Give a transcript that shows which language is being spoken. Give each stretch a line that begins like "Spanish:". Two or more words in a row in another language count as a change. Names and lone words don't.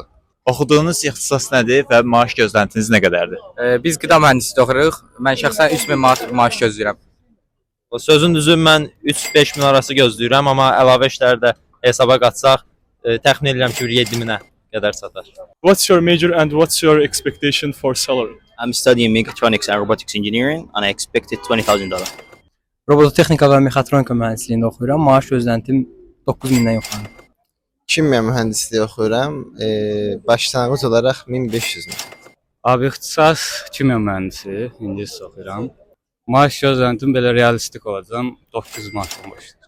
Azerbaijani: Oxuduğunuz ixtisas nədir və maaş gözləntiniz nə qədərdir? Biz qida mühəndisliyi oxuyuruq. Mən şəxsən 3000 manat maaş gözləyirəm. Sözün düzü mən 3-5 min arası gözləyirəm, amma əlavə işləri də hesaba qatsaq, təxmin edirəm ki, 7 minə qədər çatar.
English: What's your major and what's your expectation for salary? I'm studying mechatronics and robotics engineering and I expected $20,000.
Azerbaijani: Robototexnika və mexatronika mühəndisliyində oxuyuram. Maaş gözləntim 9000-dən yoxlanır. Kimya mühəndisliyi oxuyuram. Başlanğıc olaraq 1500 manat. Abi ixtisas kimya mühəndisi, ingilis oxuyuram. Maaş gözləntim belə realistik olacam, 900 manatdan başlayır.